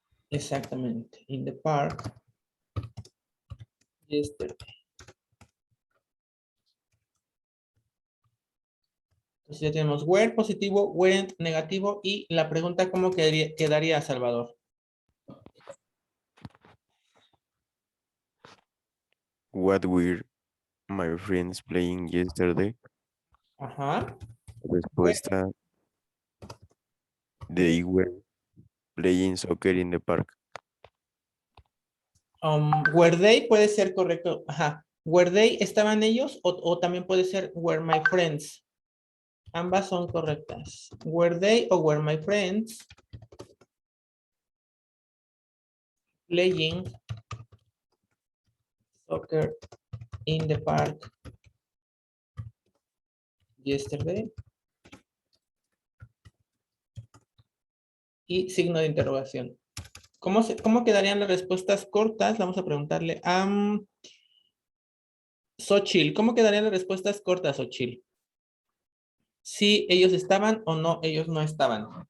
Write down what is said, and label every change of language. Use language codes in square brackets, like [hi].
[en] exactamente. In the park yesterday. [es] Entonces ya tenemos were positivo, weren't negativo y la pregunta ¿cómo quedaría, Salvador? [en] What were my friends playing yesterday? Ajá. Respuesta, they were playing soccer in the park. [es] Were they puede ser correcto. Ajá. Were they estaban ellos o también puede ser were my friends. Ambas son correctas. [en] Were they o were my friends playing soccer in the park yesterday? [es] Y signo de interrogación. ¿Cómo quedarían las respuestas cortas? Vamos a preguntarle a Xochitl. ¿Cómo quedarían las respuestas cortas, Xochitl? Si ellos estaban o no, ellos no estaban.